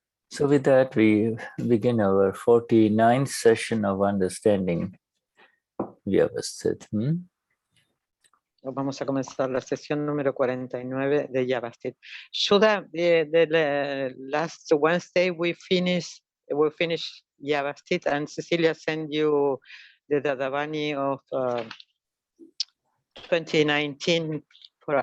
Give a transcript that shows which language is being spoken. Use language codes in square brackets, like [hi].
[en] So with that, we begin our 49th session of understanding Vyavasthit. [es] Vamos a comenzar la sesión número 49 de Yavasthit. [en] Shuddha, the last Wednesday we finished Yavasthit, and Cecilia sent you the Dadavani of 2019 for